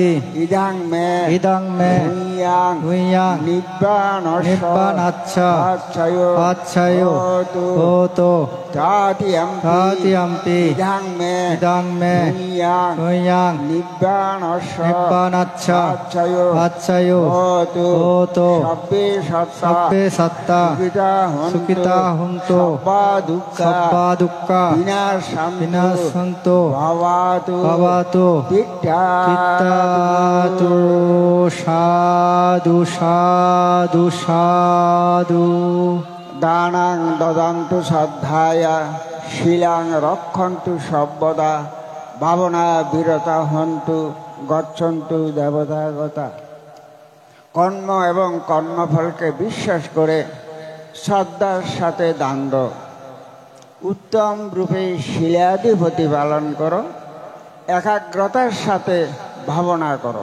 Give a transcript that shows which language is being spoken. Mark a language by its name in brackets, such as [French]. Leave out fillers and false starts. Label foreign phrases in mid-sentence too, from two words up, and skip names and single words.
[Pali] ইদাং মে ভূয়াং নিব্বানস্য পচ্ছয়ো হোতো তাতিয়াম্পি ইদাং মে ভূয়াং নিব্বানস্য পচ্ছয়ো হোতো সব্বে সত্তা সুখিতা হুন্তু সব্বা দুঃখা বিনাশন্তু ভবাতু তিত্তাতু সাধু দানাং দদন্তু শ্রদ্ধায় শিলাং রক্ষন্তু সর্বদা ভাবনা বিরতা হন্তু গচ্ছন্তু দেবতাগতা [Bangla] কর্ম এবং কর্মফলকে বিশ্বাস করে শ্রদ্ধার সাথে দান দাও। উত্তম রূপে শিলাদি প্রতিপালন করো, একাগ্রতার সাথে ভাবনা করো।